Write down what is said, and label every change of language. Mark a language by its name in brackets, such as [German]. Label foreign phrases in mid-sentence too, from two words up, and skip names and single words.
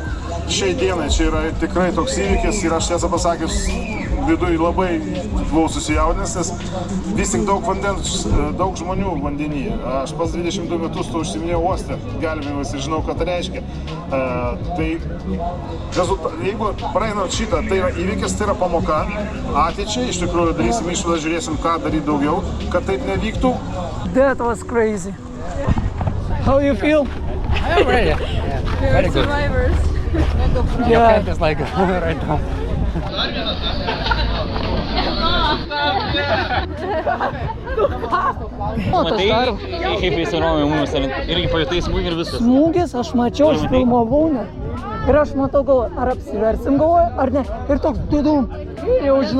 [Lithuanian] Šiai dienai čia yra tikrai toks įvykis ir aš tiesą pasakius, viduj labai buvau susijaudinęs, nes vis tik daug vandens, daug žmonių vandenyje. Aš pas 22 metus to užsiminėjau uoste gelbėjimas ir žinau, ką tai reiškia. Tai jeigu praeinant šitą, tai yra įvykis, tai yra pamoka ateičiai, iš tikrųjų darysim išvadą, žiūrėsim, ką daryti daugiau, kad taip nevyktų. [English] That was crazy. How you feel? I'm ready. Very good. Survivors. Yeah. Just like right now. [Lithuanian] Matai, kaip įsirovė mums, irgi pajutai smūgį ir viskas. smūgis, aš mačiau, aš filmavau net. Ir aš matau, galvoju, ar apsiversim, galvoju, ar ne. Ir toks dudum. Ir jau žinau.